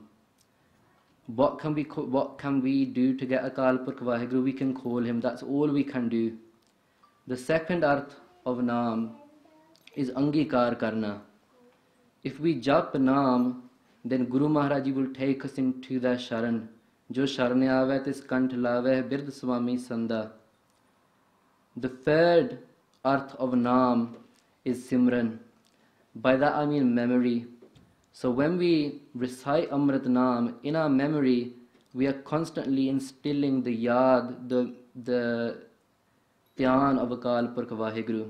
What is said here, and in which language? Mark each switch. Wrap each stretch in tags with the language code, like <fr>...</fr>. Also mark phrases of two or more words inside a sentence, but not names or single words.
<en>What can we do to get Akal Purkh Vaheguru? We can call him. That's all we can do. The second arth of Naam is</en> <pa>ਅੰਗੀਕਾਰ ਕਰਨਾ.</pa> <en>If we jap Naam, then Guru Maharaj Ji will take us into their Sharan.</en> <pa>ਜੋ ਸਰਣਿ ਆਵੈ ਤਿਸੁ ਕੰਠਿ ਲਾਵੈ ਬਿਰਦੁ ਸੁਆਮੀ ਸੰਦਾ.</pa> <en>The third arth of Naam is Simran. By that I mean memory. So when we recite Amrit Naam, in our memory, we are constantly instilling the yad, the dhyan of Akal Purkh Vaheguru.</en>